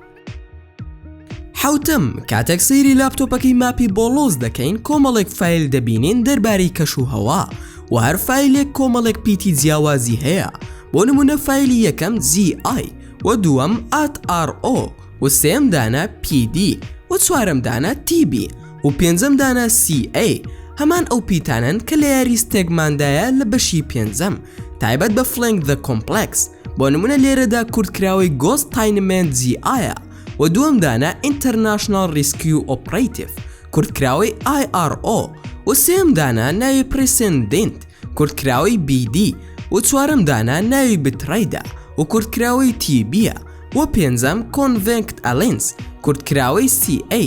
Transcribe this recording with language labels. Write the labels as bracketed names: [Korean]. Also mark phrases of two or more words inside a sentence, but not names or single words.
[Central Kurdish] حوتم کاتێک سەیری لاپتۆپەکەی ماپی بۆلۆز دەکەین کۆمەڵێک فایل دەبینین دەربارەی کەش و هەوا و هەر فایلێک کۆمەڵێک پیتی جیاوازی هەیە. بۆ نمونە فایلی یەکەم GI و دووەم @RO و سێم دانە PD و چوارەم دانە TB و پێنجەم دانە CA. هەمان ئەو پیتانن کە لە یاری ستێگماندایە لە بەشی پێنجەم تایبەت بە فلنگ [English] the complex. [Central Kurdish] بۆ نمونە لێرەدا کوردکراوەی Ghost-Tainment GIە و دووەم دانە International Rescue Operative کوردکراوەی IRO و سێم دانە ناوی Precedent کوردکراوەی BD و چوارەم دانە ناوی بتڕیدا و کوردکراوەی TBە و پێنجەم Convict Alliance کوردکراوەی CA.